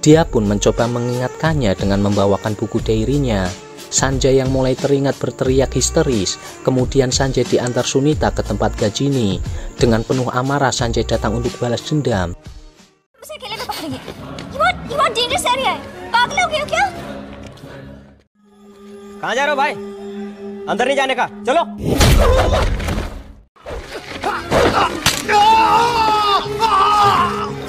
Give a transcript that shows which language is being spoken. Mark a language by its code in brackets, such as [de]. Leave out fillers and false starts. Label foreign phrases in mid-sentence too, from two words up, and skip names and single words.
[id] Dia pun mencoba mengingatkannya dengan membawakan buku diary-nya. Sanjay yang mulai teringat berteriak histeris. Kemudian Sanjay diantar Sunita ke tempat Gajini. Dengan penuh amarah Sanjay datang untuk balas dendam. [hi] कहाँ जा रहे हो भाई? अंदर नहीं जाने का, चलो।